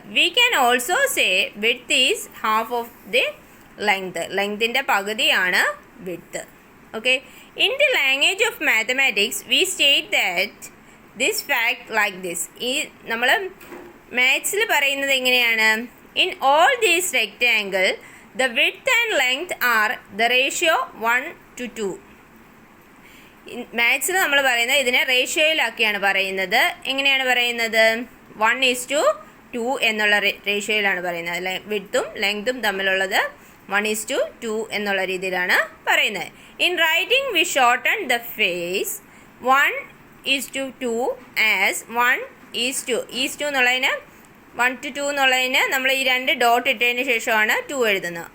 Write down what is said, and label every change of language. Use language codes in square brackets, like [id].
[en] We can also say width is half of the length. [ml] ലെങ്തിൻ്റെ പകുതിയാണ് width. [en] Okay, in the language of mathematics we state that this fact like this. [ml] ഈ നമ്മൾ മാത്സിൽ പറയുന്നത് എങ്ങനെയാണ്? [en] In all these rectangle the width and length are the ratio 1:2. [ml] മാത്സിൽ നമ്മൾ പറയുന്നത് ഇതിനെ റേഷ്യോയിലാക്കിയാണ് പറയുന്നത്. എങ്ങനെയാണ് പറയുന്നത്? 1:2 എന്നുള്ള റേഷ്യോയിലാണ് പറയുന്നത്. അല്ലെ, വിഡ്ത്തും ലെങ്ത്തും തമ്മിലുള്ളത് 1:2 എന്നുള്ള രീതിയിലാണ് പറയുന്നത്. [en] in writing we shorten the phase 1:2 as 1:2 [ml] എന്നുള്ളതിന് 1:2 എന്നുള്ളതിന് നമ്മൾ ഈ 2 ഡോട്ട് ഇട്ടതിന് ശേഷമാണ് 2 എഴുതുന്നത്.